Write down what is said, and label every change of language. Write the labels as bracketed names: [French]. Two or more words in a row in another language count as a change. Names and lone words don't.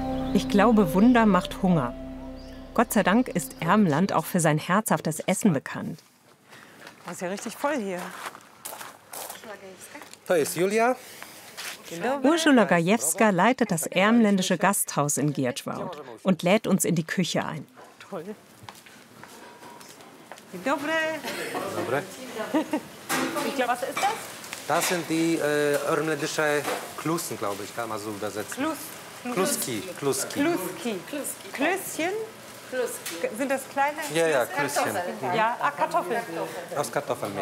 [German] Ich glaube, Wunder macht Hunger. Gott sei Dank ist Ermland auch für sein herzhaftes Essen bekannt. Das ist ja richtig voll hier. [Polish] To jest Julia. [German] Ursula Gajewska leitet das ermländische Gasthaus in Gierczwałd und lädt uns in die Küche ein. Toll. [Polish] Dzień dobry. Dobre. [German] Ich glaube, was ist das? Das sind die ermländische Klussen, glaube ich, kann man so übersetzen. Kluski. Kluski. Klößchen? Sind das kleine? Ja, ja, Klößchen. Ja, Kartoffeln. Aus Kartoffelmehl.